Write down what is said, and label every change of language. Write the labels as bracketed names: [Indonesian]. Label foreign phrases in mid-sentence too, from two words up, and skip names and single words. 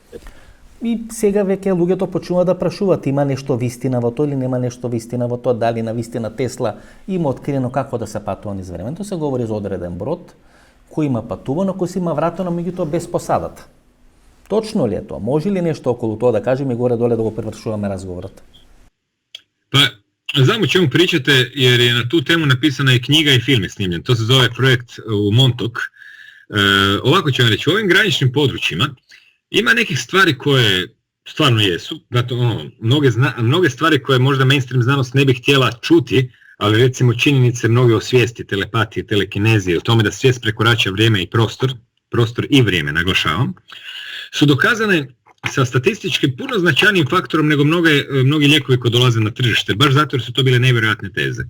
[Macedonian] И сега веќе луѓето почнуваат да прашуваат има нешто вистина во тоа или нема нешто вистина во тоа, дали на вистина Тесла има откриено како да се патува низ времето. Се говори за одреден брод кој има патувано, кој си има вратено меѓутоа без посадата. Точно ли е тоа? Може ли нешто околу тоа да кажеме и горе-доле да го превршуваме разговорот? [Croatian] Pa, znam o čemu pričate, jer je na tu temu napisana i knjiga i film je snimljen. To se zove projekt u Montauk. Ovako ću vam reći, u ovim graničnim područjima ima nekih stvari koje stvarno jesu. Dakle, mnoge stvari koje možda mainstream znanost ne bi htjela čuti, ali recimo činjenice mnoge o svijesti, telepatije, telekinezije, o tome da svijest prekorača vrijeme i prostor i vrijeme, naglašavam, su dokazane sa statistički puno značajnijim faktorom nego mnogi lijekovi koji dolaze na tržište, baš zato jer su to bile nevjerojatne teze.